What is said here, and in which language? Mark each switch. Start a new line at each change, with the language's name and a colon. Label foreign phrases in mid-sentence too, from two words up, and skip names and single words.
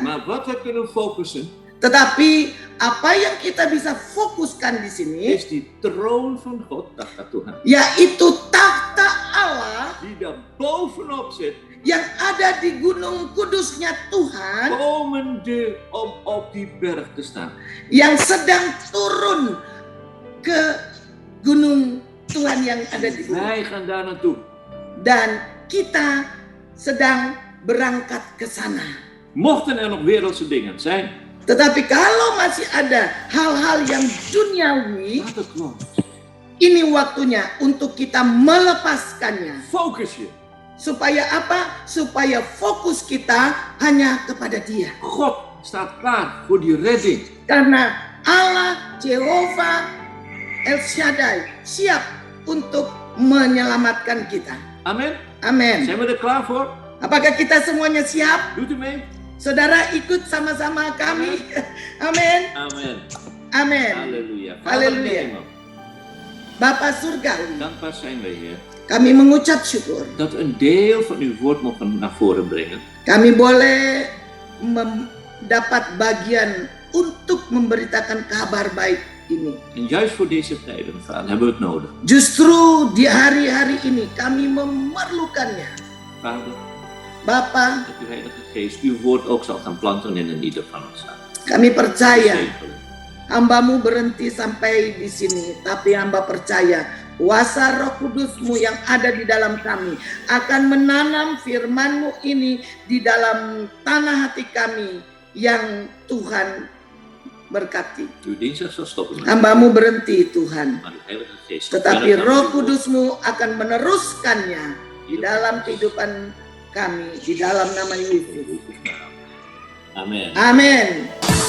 Dutch: Maar wat we kunnen focussen
Indonesian: Tetapi apa yang kita bisa fokuskan di sini,
Dutch: is die troon van God,
Indonesian: tahta Tuhan. yaitu tahta Allah
Dutch: Die daar bovenop zit,
Indonesian: yang ada di gunung kudusnya Tuhan,
Dutch: komende om op die berg te staan.
Indonesian: yang sedang turun ke gunung Tuhan yang ada di gunung.
Dutch: Wij gaan daar naartoe.
Indonesian: Dan kita sedang berangkat ke sana.
Dutch: Mochten er nog wereldse dingen zijn,
Indonesian: Tetapi kalau masih ada hal-hal yang duniawi,
Dutch: laat het los.
Indonesian: ini waktunya untuk kita melepaskannya.
Dutch: Focus je.
Indonesian: Supaya apa? Supaya fokus kita hanya kepada Dia.
Dutch: God staat klaar voor die redding.
Indonesian: Karena Allah Jehovah El Shaddai siap untuk menyelamatkan kita.
Dutch: Amen.
Indonesian: Amin.
Dutch: Zijn we er klaar voor?
Indonesian: Apakah kita semuanya siap?
Dutch: Doet u mee?
Indonesian: Saudara ikut sama-sama kami. Amin.
Dutch: Amen.
Indonesian: Amin. Halleluja. Halleluja.
Dutch: Vader,
Indonesian: Bapa Surgawi,
Dutch: dankbaar zijn wij, Heer,
Indonesian: kami mengucap syukur.
Dutch: dat we een deel van uw woord mogen naar voren brengen.
Indonesian: Kami boleh mendapat bagian untuk memberitakan kabar baik ini.
Dutch: En juist voor deze tijden, Vader, hebben we het nodig.
Indonesian: Justru di hari-hari ini kami memerlukannya.
Dutch: Vader,
Indonesian: Bapa,
Dutch: dat uw Heilige Geest uw woord ook zal gaan planten in ieder van ons.
Indonesian: kami percaya
Dutch: Zegelen.
Indonesian: hamba-Mu berhenti sampai di sini, tapi hamba percaya kuasa Roh Kudus-Mu yang ada di dalam kami akan menanam firman-Mu ini di dalam tanah hati kami yang Tuhan berkati.
Dutch: Uw dinsdag zal stoppen,
Indonesian: Hamba-Mu berhenti Tuhan,
Dutch: maar uw Heilige Geest zal
Indonesian: tetapi
Dutch: verder gaan
Indonesian: Roh
Dutch: met uw woord.
Indonesian: Kudus-Mu akan meneruskannya di dalam kehidupan kami, di dalam nama Yesus.
Dutch: Amen.
Indonesian: Amin.